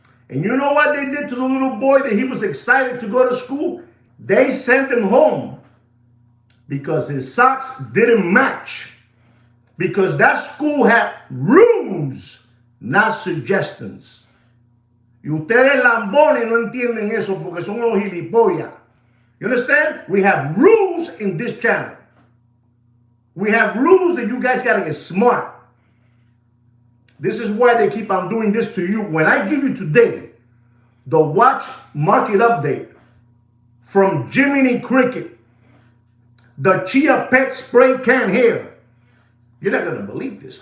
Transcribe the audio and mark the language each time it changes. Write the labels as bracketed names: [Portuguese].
[English] And you know what they did to the little boy that he was excited to go to school? They sent him home because his socks didn't match. Because that school had rules, not suggestions. [Spanish] Y ustedes lambones no entienden eso porque son unos gilipollas. [English] You understand? We have rules in this channel. We have rules that you guys gotta get smart. This is why they keep on doing this to you. When I give you today the watch market update from Jiminy Cricket, the Chia Pet spray can hair, you're not gonna believe this.